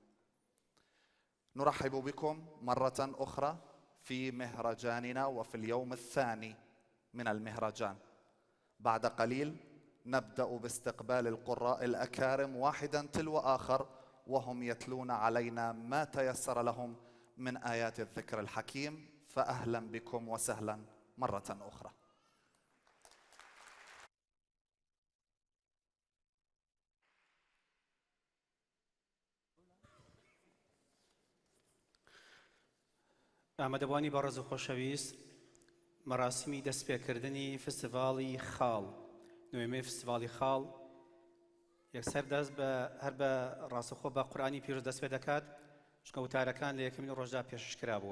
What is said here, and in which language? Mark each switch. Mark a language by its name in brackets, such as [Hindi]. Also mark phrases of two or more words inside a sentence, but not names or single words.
[Arabic] نرحب بكم مرة أخرى في مهرجاننا وفي اليوم الثاني من المهرجان. بعد قليل نبدأ باستقبال القراء الأكارم واحدا تلو آخر، وهم يتلون علينا ما تيسر لهم من آيات الذكر الحكيم. فأهلا بكم وسهلا مرة أخرى. [Central Kurdish] ئامادەبوانی بەڕێز و خۆشەویست، مەراسمی دەستپێکردنی فستیڤاڵی خاڵ، نوێمەی فستیڤاڵی خاڵ یەکسەر دەست هەر بە ڕاستەخۆ بە قورئانی پیرۆز دەست پێ دەکات، چونکە وتارەکان لە یەکەمین ڕۆژدا پێشکەش کرابووە.